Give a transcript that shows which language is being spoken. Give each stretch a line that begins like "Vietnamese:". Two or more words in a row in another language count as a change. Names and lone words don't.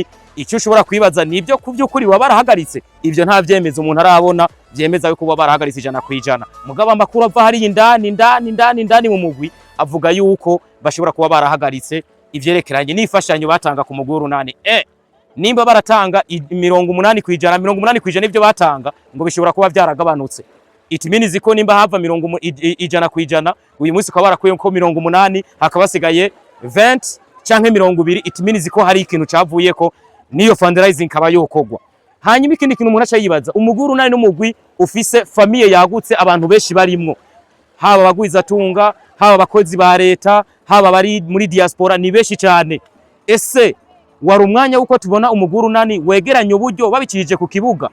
Rundi: Icyo ushobora kwibaza ni ibyo kuvyukuri wabarahagaritse? Ivyo nta vyemeza umuntu arabona vyemeza yuko wabarahagaritse ijana kwijana. Mugaba amakuru ava hari indani mu mugwi avuga yuko bashobora kuba barahagaritse ivyerekeranye n'ifashanyo batanga ku mugurunani. Nimba baratanga 80 kwijana, 80 kwijana ivyo batanga ngo bishobora kuba vyaragabanutse.
English: It means
Rundi: ko nimba hava 100 kwijana, uyu munsi kwa barakuye ko 80 hakabasigaye 20 canke 20.
English: It means
Rundi: ko hari ikintu cavuye ko niyo fundraising kaba yokogwa. Hanyuma ikindi kintu umuntu aca yibaza, umugwi w'urunani n'umugwi ufise famille yagutse, abantu benshi barimwo, haba bagwiza tunga, haba abakozi ba leta, haba bari muri diaspora, ni benshi cyane. Ese wari umwanya uko tubona umugwi w'urunani wegeranya uburyo babikije ku kibuga?